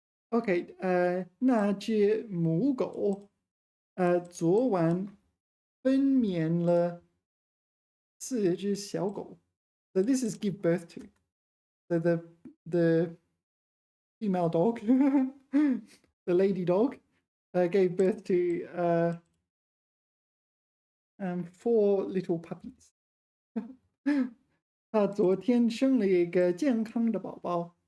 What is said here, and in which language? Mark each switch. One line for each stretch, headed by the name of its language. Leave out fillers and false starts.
Chinese: Okay, 那只母狗昨晚分娩了4只小狗.
English: So this is give birth to. So the female dog, the lady dog, gave birth to 4 little puppies.
Chinese: 她昨天生了一个健康的宝宝.